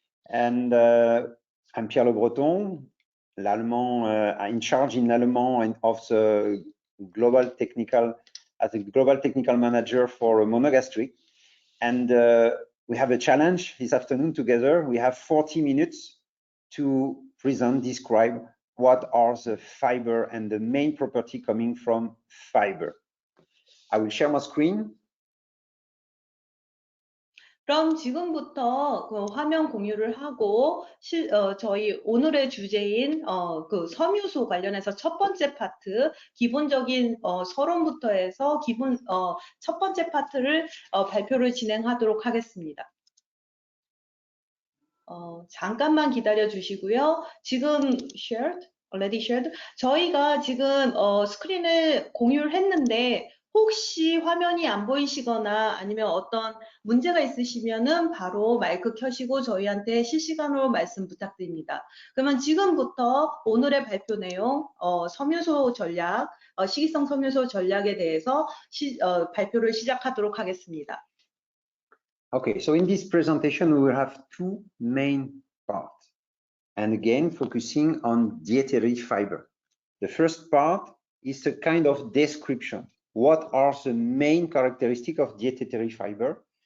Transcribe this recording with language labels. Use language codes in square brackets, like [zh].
[en] And I'm Pierre LEBRETON, Lallemand, in charge in Lallemand and of the global technical, as a global technical manager for monogastric. And we have a challenge this afternoon together. We have 40 minutes to present, describe what are the fiber and the main property coming from fiber. I will share my screen. [ko] 그럼 지금부터 그 화면 공유를 하고 저희 오늘의 주제인 그 섬유소 관련해서 첫 번째 파트 기본적인 서론부터 해서 첫 번째 파트를 발표를 진행하도록 하겠습니다. 잠깐만 기다려 주시고요. 지금 [en] already shared. [ko] 저희가 지금 스크린을 공유를 했는데 혹시 화면이 안 보이시거나 아니면 어떤 문제가 있으시면은 바로 마이크 켜시고 저희한테 실시간으로 말씀 부탁드립니다. 그러면 지금부터 오늘의 발표 내용, 섬유소 전략, 식이성 섬유소 전략에 대해서 발표를 시작하도록 하겠습니다. [en] Okay, so in this presentation, we will have two main parts. And again, focusing on dietary fiber. The first part is a kind of description. What are the main characteristics of dietary fiber?